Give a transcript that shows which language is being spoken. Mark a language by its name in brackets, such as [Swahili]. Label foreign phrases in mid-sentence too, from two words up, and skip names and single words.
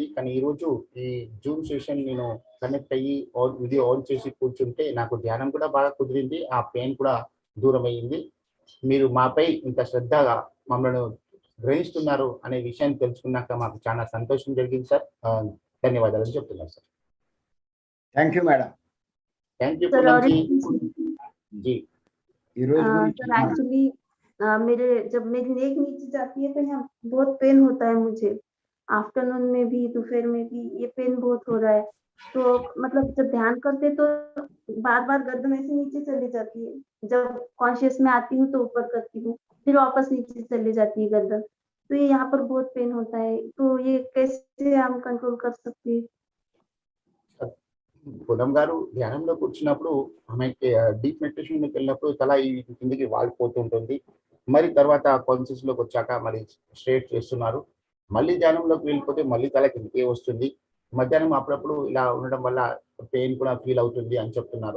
[Telugu] కానీ ఈరోజు ఈ [English] Zoom session [Telugu] నేను కనెక్ట్ అయ్యి వీడియో ఆన్ చేసి కూర్చుంటే నాకు ధ్యానం కూడా బాగా కుదిరింది. ఆ పెయిన్ కూడా దూరం అయ్యింది. మీరు మాపై ఇంత శ్రద్ధగా మమ్మల్ని గ్రహిస్తున్నారు అనే విషయాన్ని తెలుసుకున్నాక మాకు చాలా సంతోషం జరిగింది సార్. ధన్యవాదాలు చెప్తున్నాను సార్. [English] thank you madam. thank you [Hindi] सर पूनम और जी. एक जी [Telugu] ఈ రోజు గురించి [Hindi] सर एक्चुअली मेरे जब मेरी नेक नीचे जाती है तो यहाँ बहुत पेन होता है मुझे। आफ्टरनून में भी दोपहर में भी ये पेन बहुत हो रहा है। तो मतलब जब ध्यान करते तो बार-बार गर्दन ऐसे नीचे चली जाती है। जब कॉन्शियस में आती हूँ तो ऊपर करती हूँ, फिर वापस नीचे चली जाती है गर्दन। तो ये यहाँ पर बहुत पेन होता है। तो ये कैसे हम कंट्रोल कर सकते हैं? [Telugu] పూనమ్ గారు ధ్యానంలో కూర్చున్నప్పుడు ఆమెకి [English] deep meditation [Telugu] లోకి వెళ్ళినప్పుడు తల ఈ కిందికి వాలిపోతుంటుంది. మరి తర్వాత కాన్షియస్ లోకి వచ్చాక మరి స్ట్రేట్ చేస్తున్నారు. మళ్ళీ ధ్యానంలోకి వెళ్ళిపోతే మళ్ళీ తల కిందికే వస్తుంది. మధ్యాహ్నం అప్పుడప్పుడు ఇలా ఉండడం వల్ల పెయిన్ కూడా ఫీల్ అవుతుంది అని చెప్తున్నారు.